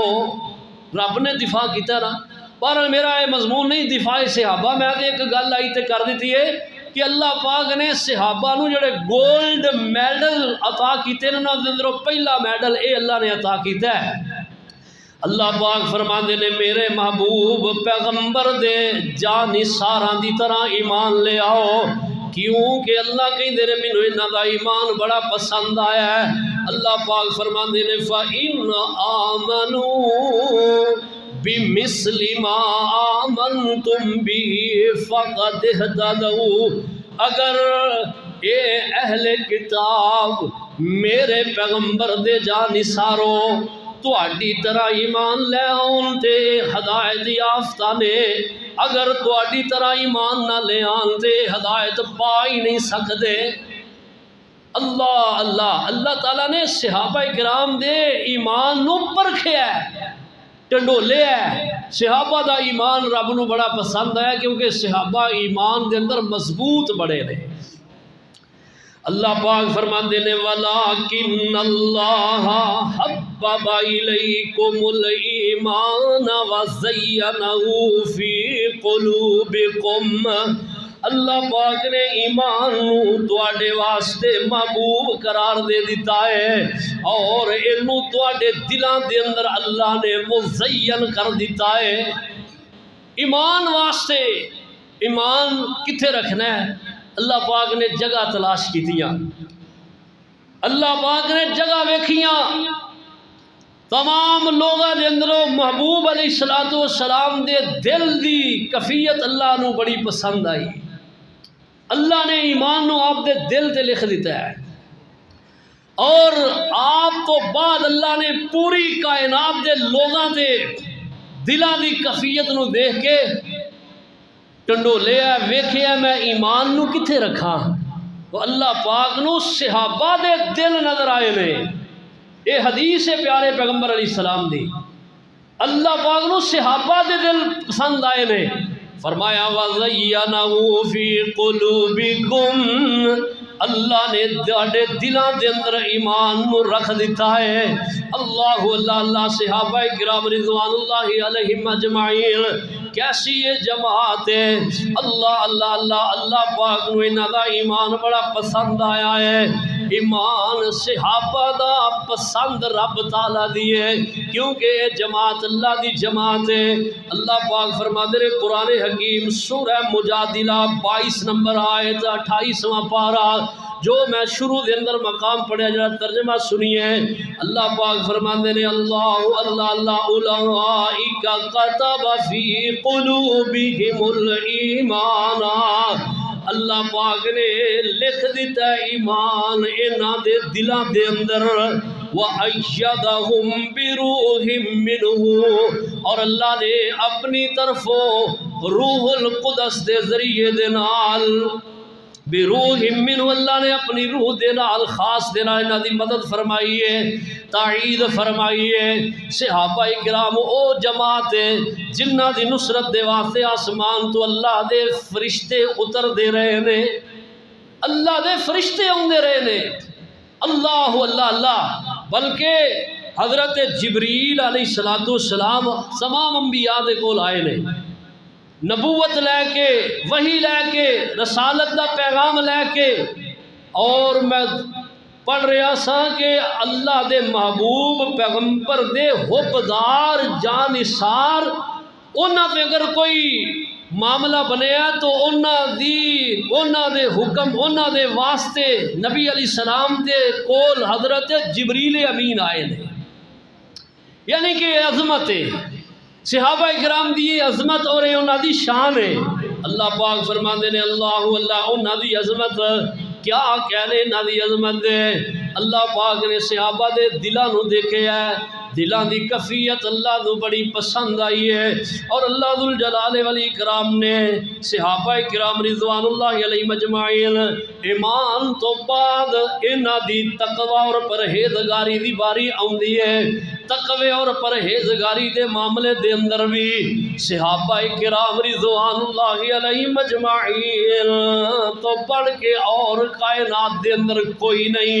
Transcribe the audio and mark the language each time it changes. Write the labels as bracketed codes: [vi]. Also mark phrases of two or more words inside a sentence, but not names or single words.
[pa] رب نے دفاع کیتا نا، پر میرا یہ مضمون نہیں دفاع صحابہ، میں ایک گل آئی تے کر دیتی ہے کہ اللہ پاک نے صحابہ نو جڑے گولڈ میڈل عطا کیتے نا، اندروں پہلا میڈل اے اللہ نے عطا کیتا ہے۔ اللہ پاک فرماندے نے میرے محبوب پیغمبر دے جان نثاراں دی طرح ایمان لے آؤ، کیونکہ اللہ کہندے نے مینوں انہاں دا ایمان بڑا پسند آیا ہے۔ [ar] اللہ پاک فرماندے نے فَإِنْ آمَنُوا بِمِثْلِ مَا آمَنْتُمْ بِهِ فَقَدْ اهْتَدَوْا، [pa] اگر اے اہل کتاب میرے پیغمبر دے جانثارو تہاڈی طرح ایمان لے آن تے ہدایت یافتہ نے، اگر تہاڈی طرح ایمان نہ لے آن تے ہدایت پا ہی نہیں سکدے۔ اللہ تعالیٰ نے صحابہ کرام دے ایمان نو پرکھیا ہے، ٹنڈولیا ہے۔ صحابہ دا ایمان رب نو بڑا پسند ہے کیونکہ صحابہ ایمان دے اندر مضبوط بڑے رہے۔ [ar] اللہ پاک فرماندے نے وَلَٰكِنَّ اللَّهَ حَبَّبَ إِلَيْكُمُ الْإِيمَانَ وَزَيَّنَهُ فِي قُلُوبِكُمْ، [pa] اللہ پاک نے ایمان نو تواڈے واسطے محبوب قرار دے دیتا ہے اور اینو تواڈے دلاں دے اندر اللہ نے مزین کر دیتا ہے۔ ایمان واسطے ایمان کتھے رکھنا ہے؟ اللہ پاک نے جگہ تلاش کیتیاں، اللہ پاک نے جگہ ویکھیاں، تمام لوگاں دے اندروں محبوب [ar] علیہ السلام [pa] دے دل دی کفیت اللہ نو بڑی پسند آئی۔ اللہ نے ایمان نو آپ دے دل تے لکھ دیتا ہے، اور آپ تو بعد اللہ نے پوری کائنات دے لوگاں دے دلاں دی کفیت نو دیکھ کے ٹنڈولیا ویکھیا میں ایمان نو کتھے رکھاں، تو اللہ پاک نو صحابہ دے دل نظر آئے نے۔ اے حدیث ہے پیارے پیغمبر [ar] علیہ السلام [pa] دی، اللہ پاک نو صحابہ دے دل پسند آئے نے۔ [ar] فرمایا وَزَيَّنَهُ فِي قُلُوبِكُمْ، [pa] اللہ نے تہاڈے دلاں دے اندر ایمان نو رکھ دیتا ہے۔ اللہ صحابہ کرام [ar] رضوان اللہ علیہم اجمعین [pa] کیسی یہ جماعت ہے، اللہ پاک نو انہاں دا ایمان بڑا پسند آیا ہے۔ ایمان صحابہ دا پسند رب تعالیٰ دی ہے کیونکہ یہ جماعت اللہ دی جماعت ہے۔ اللہ پاک [ur] فرماتے ہیں [pa] قرآن حکیم سورہ مجادلہ 22 نمبر آیت 28واں پارہ، جو میں شروع دے اندر مقام پڑھیا جڑا ترجمہ سنیے، اللہ پاک فرماندے نے اللہ [ar] اولئک کتب فی قلوبہم الایمان، [pa] اللہ پاک نے لکھ دیتا ہے ایمان انہاں دے دلاں دے اندر، [ar] وَأَيَّدَهُمْ بِرُوحٍ مِّنْهُ، [pa] اور اللہ نے اپنی طرفوں روح القدس دے ذریعے دے نال، [ar] بروح منہ، [pa] اللہ نے اپنی روح دے نال خاص دے نال انہاں دی مدد فرمائی ہے، تائید فرمائی ہے۔ صحابہ کرام او جماعت ہے جنہ دی نصرت دے واسطے آسمان تو اللہ دے فرشتے اتر دے رہے نے، اللہ دے فرشتے آندے رہے نے، اللہ بلکہ حضرت جبریل [ar] علیہ السلام [pa] تمام انبیاء دے کول آئے نے، نبوت لے کے، وحی لے کے، رسالت دا پیغام لے کے، اور میں پڑھ رہا سا کہ اللہ دے محبوب پیغمبر دے حبدار جانثار انہاں پہ اگر کوئی معاملہ بنیا تو انہاں دے حکم انہاں دے واسطے نبی [ar] علیہ السلام [pa] دے کول حضرت جبریل امین آئے نے، یعنی کہ عظمت ہے صحابہ کرام دی عظمت اور انہاں دی شان ہے۔ اللہ پاک فرماندے نے اللہ انہاں دی عظمت کیا کہنے انہاں دی عظمت دے، اللہ پاک نے صحابہ دے دلاں نو دیکھے ہے، دلاں دی کفیت اللہ نو بڑی پسند آئی ہے، اور اللہ [ar] ذوالجلال والاکرام [pa] نے صحابہ کرام [ar] رضوان اللہ علیہ مجمعین [pa] ایمان تو بعد انہاں دی تقوی اور پرہیزگاری دی باری آندی ہے۔ تقوی اور پرہیزگاری دے معاملے دے اندر بھی صحابہ کرام [ar] رضوان اللہ علیہ مجمعین [pa] تو پڑھ کے اور کائنات دے اندر کوئی نہیں۔